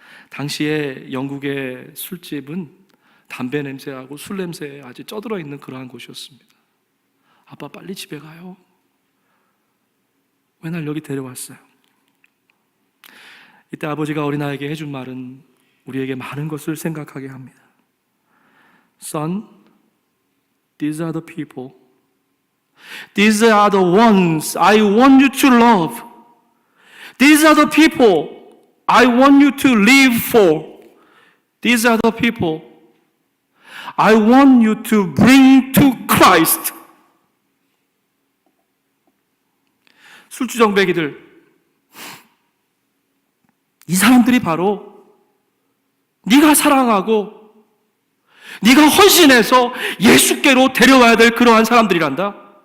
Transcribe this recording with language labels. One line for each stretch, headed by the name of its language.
Korean: 당시에 영국의 술집은 담배 냄새하고 술 냄새에 아주 쩌들어 있는 그러한 곳이었습니다. 아빠 빨리 집에 가요. 왜 날 여기 데려왔어요? 이때 아버지가 어린아이에게 해준 말은 우리에게 많은 것을 생각하게 합니다.
English: Son, these are the people. These are the ones I want you to love. These are the people I want you to live for. These are the people I want you to bring to Christ.
Korean: 술주정뱅이들, 이 사람들이 바로 네가 사랑하고 네가 헌신해서 예수께로 데려와야 될 그러한 사람들이란다.